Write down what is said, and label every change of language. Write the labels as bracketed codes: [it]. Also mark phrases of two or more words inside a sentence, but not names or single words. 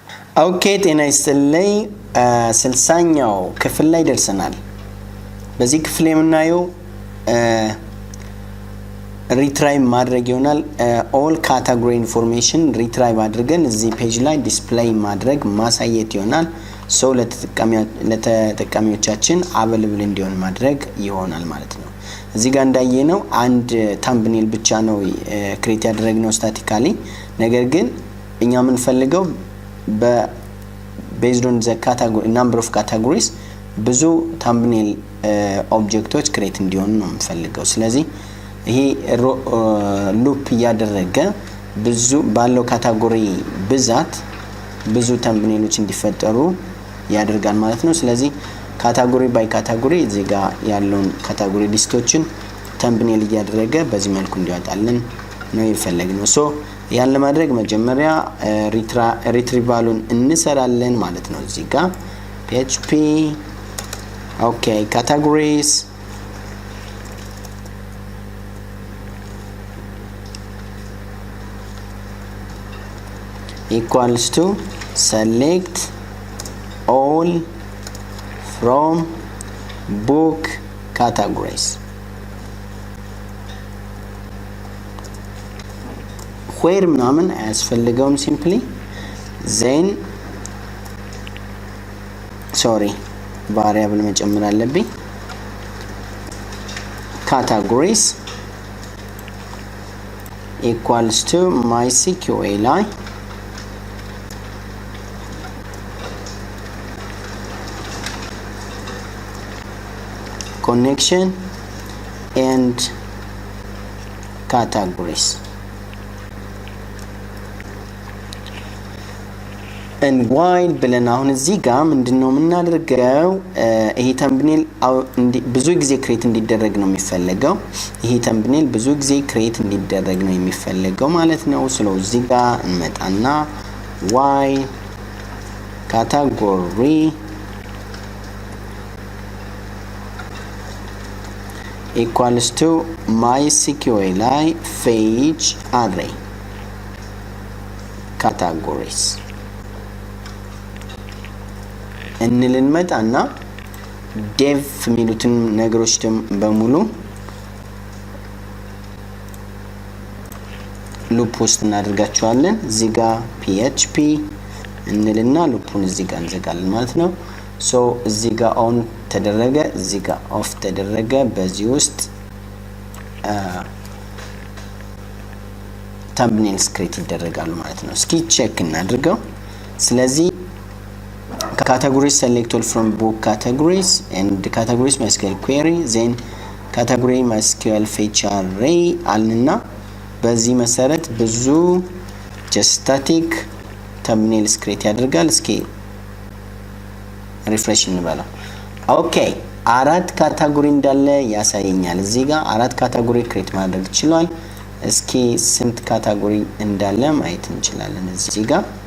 [am] ኦኬ ጤና ይስጥልኝ 60ኛው ክፍል ላይ ደርሰናል። በዚህ ክፍል የምናየው ሪትራይቭ ማድረግ ይሆናል። [en] all category information [am] ሪትራይቭ አድርገን እዚህ ፔጅ ላይ ዲስፕሌይ ማድረግ ማሳየት ይሆናል። ሶ ለተጠቃሚዎቻችን አቬለብል እንዲሆን ማድረግ ይሆናል ማለት ነው። እዚህ ጋር እንዳየነው አንድ ታምብኔል ብቻ ነው ክሬት ያደረግነው ስታቲካሊ። ነገር ግን እኛ የምንፈልገው based [en] on the category number of categories [am] ብዙ thumbnail ኦብጀክቶች ክሬት እንዲሆኑ ነው የምንፈልገው። ስለዚህ ይሄ ሉፕ ያደረገ ብዙ ባለው ካታጎሪ ብዛት ብዙ thumbnailዎች እንዲፈጠሩ ያደርጋል ማለት ነው። ስለዚህ [en] category by category [am] እዚህ ጋር ያለውን ካታጎሪ ሊስቶችን thumbnail ያደረገ በዚህ መልኩ እንዲያወጣልን ነው የፈለግነው። ሶ ያን ለማድረግ መጀመሪያ ሪትሪቫሉን እንሰራለን ማለት ነው። እዚህ ጋር PHP ኦኬ categories [en] equals to select all from book categories. where [am] ምናምን አያስፈልገውም [en] simply then variable [am] መጨመር አለብኝ [en] categories equals to MySQL connection and categories and while [am] ብለን አሁን እዚህ ጋር ምንድነው የምናደርገው ይሄ thumbnail ብዙ ጊዜ ክሬት እንዲደረግ ነው የሚፈልገው። ይሄ thumbnail ብዙ ጊዜ ክሬት እንዲደረግ ነው የሚፈልገው ማለት ነው። ስለዚህ እዚህ ጋር እንመጣና [en] while category equals to MySQL page array categories [am] እንልን መጣና dev ሚሉትን ነገሮች በሙሉ ሉፕ ውስጥ እናደርጋቸዋለን። እዚህ ጋር PHP እንልና ሉፑን እዚህ ጋር እንዘጋለን ማለት ነው። ሶ እዚህ ጋር ኦን ተደረገ፣ እዚህ ጋር ኦፍ ተደረገ። በዚህ ውስጥ thumbnails ክሬት ይደረጋሉ ማለት ነው። እስኪ ቼክ እናድርገው። ስለዚህ [en] categories select all from book categories and categories MySQL query then category MySQL fetch array [am] አልንና በዚህ መሰረት ብዙ [en] just static thumbnails create [am] ያደርጋል። እስኪ ሪፍሬሽ እንበለው። ኦኬ አራት ካታጎሪ እንዳለ ያሳየኛል። እዚህ ጋር አራት ካታጎሪ ክሬት ማድረግ ይችላል። እስኪ ስንት ካታጎሪ እንዳለ ማየት እንችላለን። እዚህ ጋር